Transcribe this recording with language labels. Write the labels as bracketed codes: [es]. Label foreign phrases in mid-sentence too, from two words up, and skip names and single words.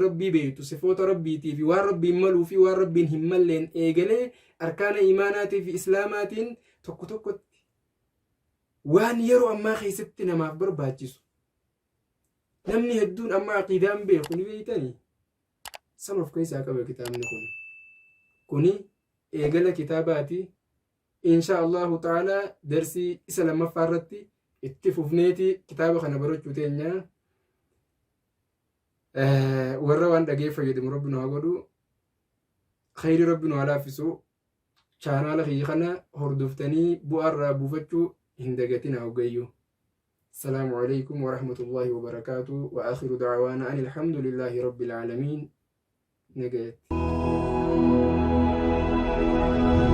[om] rabbii beektu sifoota rabbiitii fi waan rabbiin maluu fi waan rabbiin hin malleen eegalee arkaana imaanaatii fi islaamaatiin tokko tokkotti waan yeroo ammaa keessatti namaaf barbaachisu namni hedduun amma aqiidaan beeku ni beeytanii san of keessaa qaba kitaabni kuni eegala kitaabaati [ar] إن شاء الله تعالى [om] darsii isa lammaffaa irratti itti fufneeti kitaaba kana barachuu teenya warra waan dhagee fayyadamu rabbi nu haa godhu khayri rabbi nu haa laaffisu chaanaala kiyya kana hordoftanii bu'aa irraa buufachuu hin dagatinaa hogayyu [ar] السلام عليكم ورحمة الله وبركاته وآخر دعوانا أن الحمد لله رب العالمين نجات